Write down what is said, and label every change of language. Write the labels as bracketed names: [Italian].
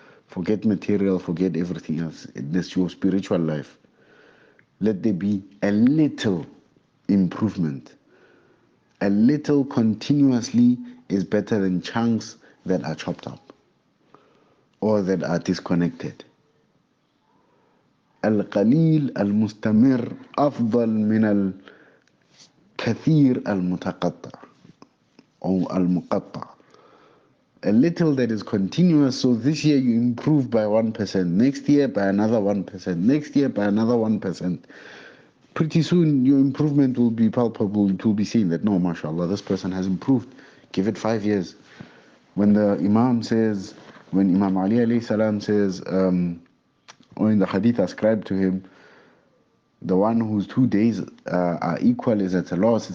[English] Forget material, forget everything else. It's your spiritual life. Let there be a little improvement. A little continuously is better than chunks that are chopped up or that are disconnected. [Arabic] القليل المستمر أفضل من الكثير المتقطع أو المقطع. [English] A little that is continuous, so this year you improve by 1%, next year by another 1%, next year by another 1%. Pretty soon your improvement will be palpable. It will be seen that, no, mashallah, this person has improved. Give it 5 years. When the Imam says, when Imam Ali alayhi salam says, or in the hadith ascribed to him, the one whose 2 days are equal is at a loss.